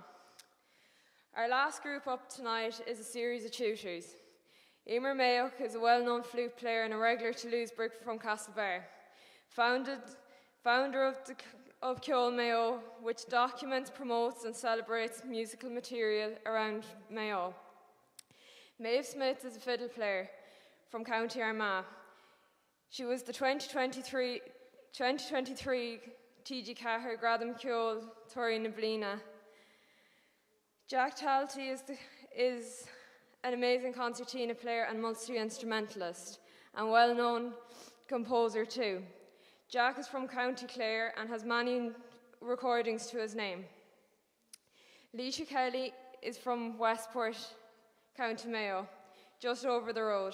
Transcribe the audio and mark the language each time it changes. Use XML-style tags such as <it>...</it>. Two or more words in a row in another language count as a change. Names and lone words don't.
<en>Our last group up tonight is a series of tutors. Emer Mayock is a well-known flute player and a regular to Louisburgh from Castlebar. Founder of Chois Mayo, which documents, promotes and celebrates musical material around Mayo. Maeve Smyth is a fiddle player from County Armagh. She was the 2023 TG Cahir Gradam Ceol Tory na Blina. Jack Talty is an amazing concertina player and multi-instrumentalist, and well-known composer too. Jack is from County Clare and has many recordings to his name. Laoise Kelly is from Westport, County Mayo, just over the road.</en>